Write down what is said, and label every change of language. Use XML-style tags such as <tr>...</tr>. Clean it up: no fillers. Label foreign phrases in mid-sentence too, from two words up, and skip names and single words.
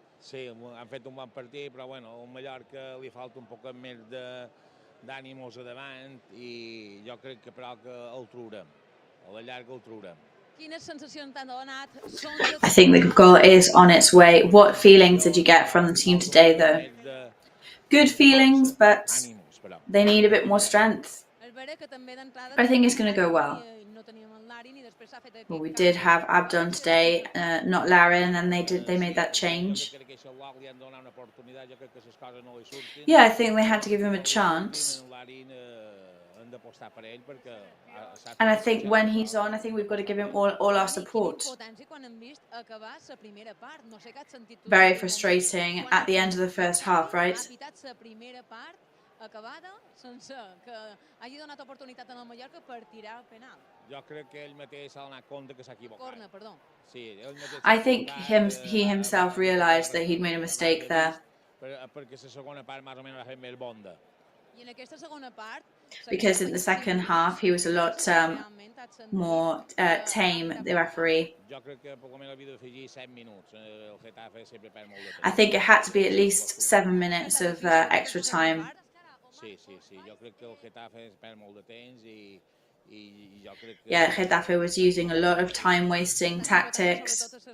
<ca>Sí, han fet un bon partit, però bueno, al Mallorca li falta un poc més d'ànimos a davant i jo crec que però que el traurem, a la llarga el traurem. Quines sensacions t'han donat?</ca> <en>I think the goal is on its way. What feelings did you get from the team today, though? Good feelings, but they need a bit more strength. But I think it's going to go well. Well, we did have Abdon today, not Larin, and they made that change. Yeah, I think they had to give him a chance. And I think when he's on, I think we've got to give him all our support. Very frustrating at the end of the first half, right?</en> <ca>Acabada sense que hagi donat oportunitat en el Mallorca per tirar el penal. Jo crec que ell mateix s'ha donat compte que s'ha equivocat. Corna, perdó. Sí, ell mateix</ca> <en>I think he himself realized that he'd made a mistake there.</en> <ca>Perquè la segona part més o menys va fer més bonda. I en aquesta segona part</ca> <en>because in the second half he was a lot more tame, the referee. I think it had to be at least 7 minutes of extra time. Yeah, Getafe was using a lot of time-wasting tactics.</en>